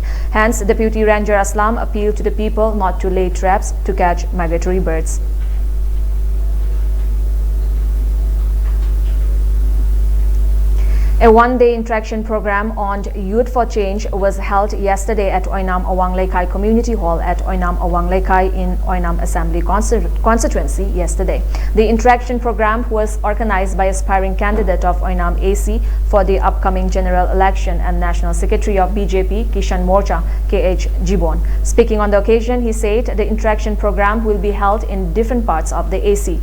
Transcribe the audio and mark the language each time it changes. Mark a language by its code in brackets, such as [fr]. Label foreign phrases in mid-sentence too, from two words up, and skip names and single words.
[en] Hence, Deputy Ranger Aslam appealed to the people not to lay traps to catch migratory birds. A one-day interaction program on Youth for Change was held yesterday at Oinam Awang Lekai Community Hall at Oinam Awang Lekai in Oinam Assembly constituency yesterday. The interaction program was organized by aspiring candidate of Oinam AC for the upcoming general election and National Secretary of BJP Kishan Morcha KH Jibon. Speaking on the occasion, he said the interaction program will be held in different parts of the AC.